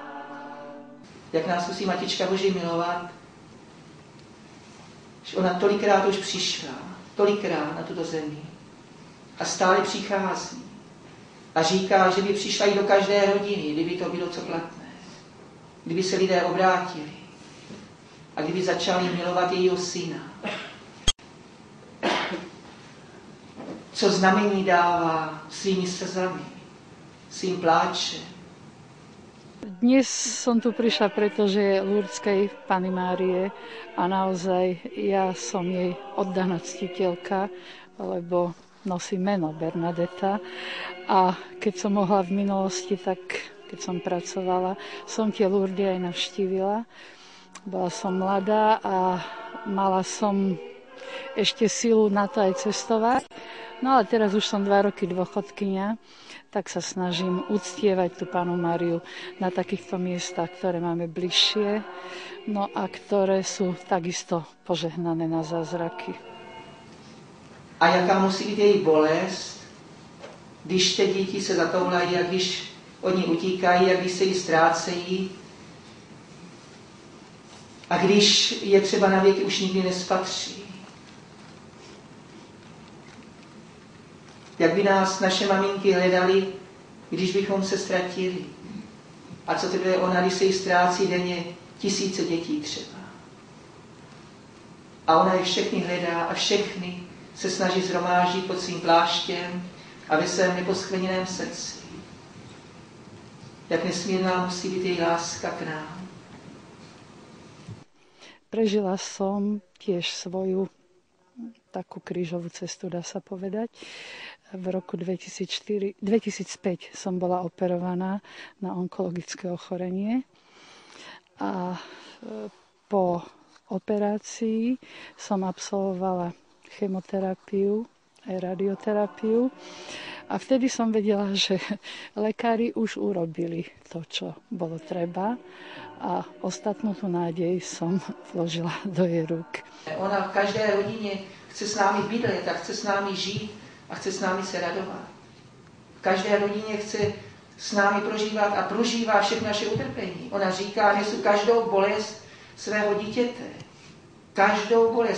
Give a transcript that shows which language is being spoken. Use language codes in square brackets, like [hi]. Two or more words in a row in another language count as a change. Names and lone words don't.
[cs] Jak nás musí Matička Boží milovat, že ona tolikrát už přišla, tolikrát na tuto zemi a stále přichází a říká, že by přišla i do každé rodiny, kdyby to bylo co platné, kdyby se lidé obrátili a kdyby začali milovat jejího syna. Co znamení dává svými slzami, svým pláčem. [sk] Dnes som tu prišla, pretože Lourdeskej Panny Márie a naozaj ja som jej oddaná ctiteľka, lebo nosí meno Bernadeta a keď som mohla v minulosti, tak keď som pracovala, som tie Lourdes aj navštívila. Bola som mladá a mala som ešte silu na to aj cestovať. No ale teraz už som 2 roky dôchodkyňa, tak sa snažím uctievať tú Pannu Máriu na takýchto miestach, ktoré máme bližšie, no a ktoré sú takisto požehnané na zázraky. [cs] A jaká musí být její bolest, když ty děti se zatoulají a když oni utíkají a když se jí ztrácejí a když je třeba na věky už nikdy nespatří. Jak by nás naše maminky hledali, když bychom se ztratili. A co teprve ona, když se jí ztrácí denně 1000 dětí třeba. A ona je všechny hledá a všechny se snaží zhromáždit pod svým pláštěm a ve svém neposkvrněném srdci. Jak nesmírná musí být její láska k nám. [sk] Prežila som tiež svoju takú krížovú cestu, dá sa povedať. V roku 2005 som bola operovaná na onkologické ochorenie a po operácii som absolvovala chemoterapiu aj radioterapiu a vtedy som vedela, že lekári už urobili to, čo bolo treba a ostatnú tú nádej som vložila do jej rúk. [cs] Ona v každé rodině chce s námi bydlet a chce s námi žít a chce s námi se radovat. V každé rodině chce s námi prožívat a prožívá všechno naše utrpení. Ona říká, nesu každou bolest svého dítěte. Každou bolest.